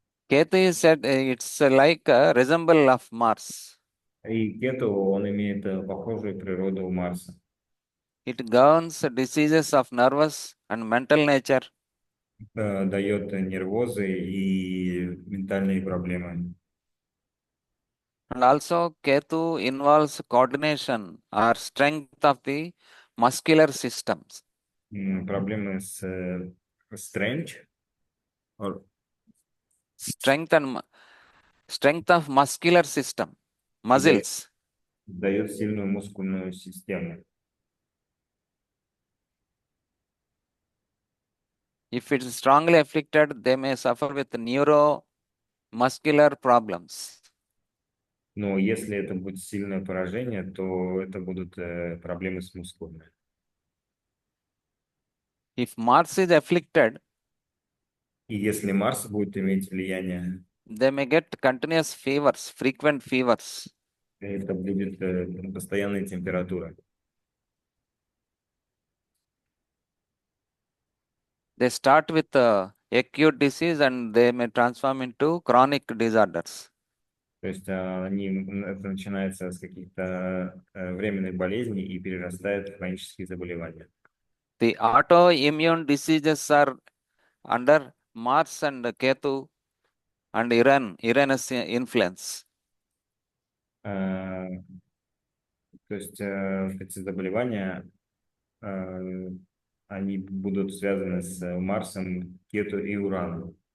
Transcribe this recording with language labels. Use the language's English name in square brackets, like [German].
[English] Ketu is said it's like a resemble of Mars. [Russian] И кету, он имеет похожую природу у Марса. [English] It governs diseases of nervous and mental nature. [Russian] Дает нервозы и ментальные проблемы. [English] And also Ketu involves coordination or strength of the muscular systems. [Russian] Проблемы с [English] strength, or Strength of muscular system, muscles. [Russian] дает сильную мускульную систему. [English] If it is strongly afflicted, they may suffer with neuromuscular problems. [Russian] Но если это будет сильное поражение, то это будут проблемы с мускулами. [English] If Mars is afflicted, [Russian] И если Марс будет иметь влияние, [English] they may get continuous fevers, frequent fevers. [Russian] это будет постоянная температура. [English] They start with acute disease and they may transform into chronic disorders. [Russian] То есть это начинается с каких-то временных болезней и перерастает в хронические заболевания. [English] The autoimmune diseases are under Mars and Ketu and Uranus influence. [Russian] То есть эти заболевания, они будут связаны с Марсом, Кету и Ураном.